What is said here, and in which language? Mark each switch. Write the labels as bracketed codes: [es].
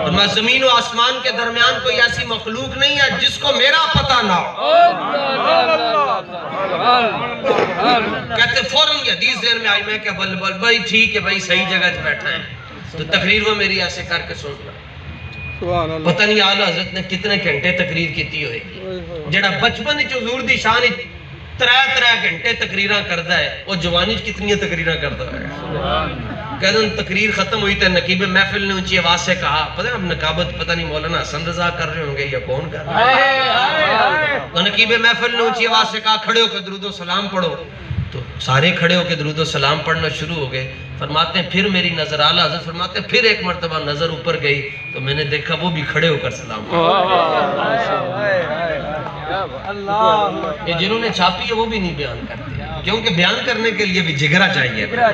[ur] فرمایا زمین و آسمان کے درمیان کوئی ایسی مخلوق نہیں ہے جس کو میرا پتہ نہ ہو. کہتے فوراً یہ حدیث ذہن میں آئی. میں کہ بل بھائی ٹھیک ہے بھائی, صحیح جگہ بیٹھنا ہے. تو تقریر وہ میری ایسے کر کے سن رہا. پتہ نہیں اعلیٰ حضرت نے کتنے گھنٹے تقریر کیتی ہوئے گی. [pa] جڑا بچپن وچ حضور دی شان 3 گھنٹے تقریراں کردا ہے, وہ جوانی وچ کتنی تقریراں کردا ہے. [ur] کہتے ہیں تقریر ختم ہوئی تو نقیب محفل نے اونچی آواز سے کہا, پتہ ہے اب نقابت پتہ نہیں مولانا حسن رضا کر رہے ہوں گے یا کون کر رہے ہیں. تو نقیب محفل نے اونچی آواز سے کہا کھڑے ہو کے درود و سلام پڑھو. تو سارے کھڑے ہو کے درود و سلام پڑھنا شروع ہو گئے. فرماتے ہیں پھر میری نظر اعلیٰ حضرت فرماتے ہیں پھر ایک مرتبہ نظر اوپر گئی تو میں نے دیکھا وہ بھی کھڑے ہو کر سلام یہ جنہوں نے چھاپی ہے وہ بھی نہیں بیان کرتے, کیونکہ بیان کرنے کے لیے بھی جگرا چاہیے.